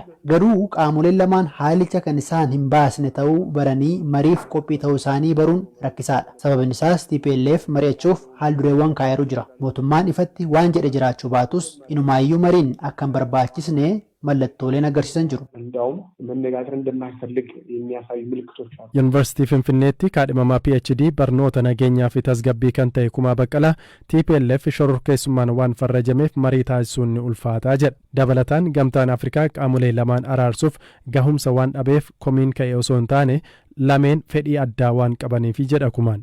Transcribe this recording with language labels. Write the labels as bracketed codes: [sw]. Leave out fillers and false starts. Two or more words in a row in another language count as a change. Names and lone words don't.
[om] Garuu qaamoleen lamaan haalicha kan isaan hin baasne ta'uu baranii mariif qophii ta'uu isaanii baruun rakkisaadha. Sababni isaas TPLF mari'achuuf haal dureewwan kaa'eeru jira. Mootummaan ifatti waan jedhe jiraachuu baatus inumaayyuu mariin akka hin barbaachisne mallattooleen agarsiisan jiru. [am] እንደውም መነጋገር እንደማይፈልግ የሚያሳዩ ምልክቶች አሉ። [om] ዩኒቨርሲቲ ፊንፊኔetti kaadhimamaa PhD barnoota nageenyaa fi tasgabbii kan ta'e Kumaa Baqqalaa TPLF shororkeessummaan waan farrajameef marii taasisuun ni ulfaataa jedha. Dabalataan gamtaan Afrikaa qaamolee lamaan araarsuuf gahumsa waan dhabeef komiin ka'e osoo hin taane lameen fedhii addaa waan qabaniif jedha Kumaan.